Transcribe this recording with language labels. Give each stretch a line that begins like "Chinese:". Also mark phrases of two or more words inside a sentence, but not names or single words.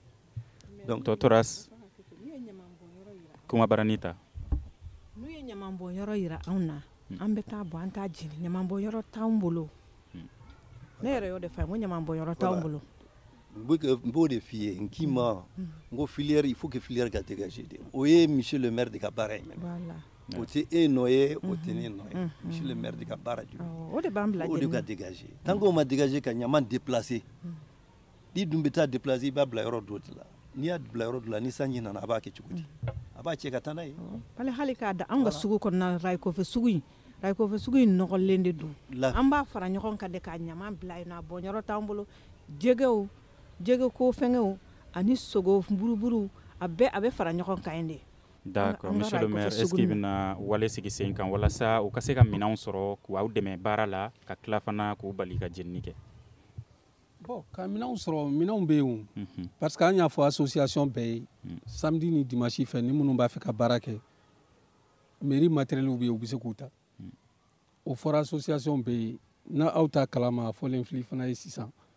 Bambara: Donc Totoras kuma baranita. N'u ye ɲaman bɔn yɔrɔ yira anw na an bɛ taa bɔ an t'a jeni ɲaman bɔn yɔrɔ t'anw bolo. Ne yɛrɛ y'o de fɔ n ko ɲaman bɔn yɔrɔ t'anw bolo. N b'o de f'i ye n k'i ma n ko filière
French: il faut que filière
Bambara: ka dégager de o ye
French: monsieur le maire
Bambara: de ka baara ye o tɛ e nɔ ye o tɛ ne nɔ ye
French: monsieur le maire
Bambara: de ka baara jɔ o de b'an bila o de ka dégager tant qu'o ma dégager ka ɲaman déplacer n'i dun bɛ taa déplacer i b'a bila yɔrɔ dɔ de la n'i y'a bila yɔrɔ dɔ la ni sanji nana a b'a kɛ cogo di a b'a cɛ ka taa n'a ye. Hali k'a da an ka sugu kɔnɔna Rayikofe sugu in nɔgɔlen de don an b'a fara ɲɔgɔn kan de k'a ɲaman bila yen nɔ a bɔn yɔrɔ t'an bolo jɛgɛko fɛngɛw ani sogo buruburu a bɛ fara ɲɔgɔn kan yen de.
French: D'accord, monsieur le maire, est-ce qu'il
Bambara: bɛna wale sigi sen kan walasa u ka se ka minɛnw sɔrɔ k'aw dɛmɛ baara la ka tila fana k'u bali ka jenini kɛ? Bon ka minɛnw sɔrɔ minɛnw bɛ yen
French: parce que
Bambara: an y'a fɔ association bɛɛ ye samedi ni dimanche fɛ ni minnu b'a fɛ ka baara kɛ
French: mairie matériel
Bambara: bɛ yen u bɛ se k'u ta o fɔra association bɛɛ ye n'aw ta kalama a fɔlen fili fana ye sisan